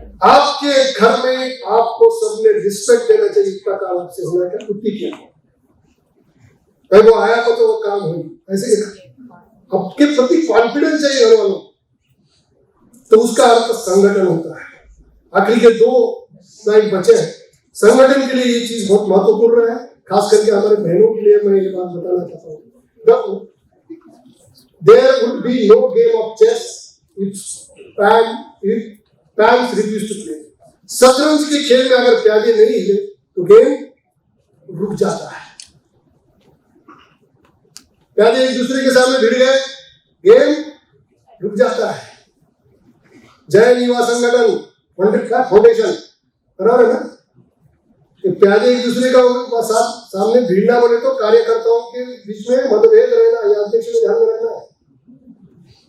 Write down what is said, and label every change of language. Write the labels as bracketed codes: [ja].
[hi] आपके घर में आपको सबने रिस्पेक्ट देना चाहिए, इसका काम आपसे होना चाहिए, कुत्ती की भाई वो आया तो वो काम हुई, ऐसे आपके प्रति कॉन्फिडेंस चाहिए घर वालों, तो उसका अर्थ संगठन होता है। आखिरी के 2 स्लाइड बचे हैं, संगठन के लिए ये चीज बहुत महत्वपूर्ण है, खास करके हमारे बहनों के लिए मैं ये बात बताना चाहता हूँ। [en] There would be no game of chess if pawns refuse to play. [hi] शतरंज के खेल में अगर प्यादे नहीं हिले तो गेम रुक जाता है। प्यादे एक दूसरे के सामने भिड़ गए, गेम रुक जाता है। जैन युवा संगठन फाउंडेशन बराबर है ना, कि प्यादे एक दूसरे का सामने भिड़ना बोले तो कार्यकर्ताओं के बीच में मतभेद रहना, यह अध्यक्ष में ध्यान में रखना है।